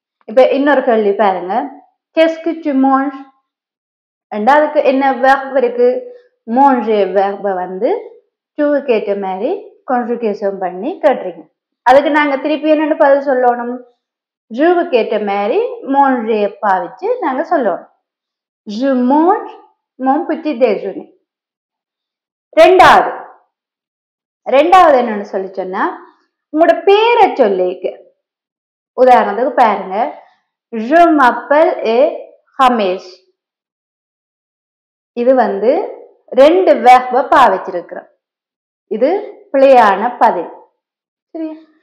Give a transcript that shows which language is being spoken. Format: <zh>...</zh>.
<ta>இப்ப இன்னொரு கேள்வி பாருங்க,</ta> <fr>qu'est-ce que tu manges?</fr> <ta>அதுக்கு என்ன வெர்ப் இருக்கு, manger வெர்பை டுவுக்கு ஏற்ற மாதிரி கான்ஜுகேஷன் பண்ணி கேட்டுறீங்க. அதுக்கு நாங்க திருப்பி என்னன்னு பதில் சொல்லணும், ஜூவுக்கு ஏற்ற மாதிரி manger பாவிச்சு நாங்க சொல்லணும்.</ta> <fr>je mange mon petit déjeuner.</fr> <ta>ரெண்டாவது என்னன்னு சொல்லி சொன்னா, உங்களோட பேரை சொல்லிக்கு. உதாரணத்துக்கு பாருங்க,</ta> <fr>je m'appelle</fr> <ta>ரமேஷ். இது ரெண்டு வேர்பை பாவிச்சிருக்கிறோம். இது பிழையான பதில். சரியா?</ta>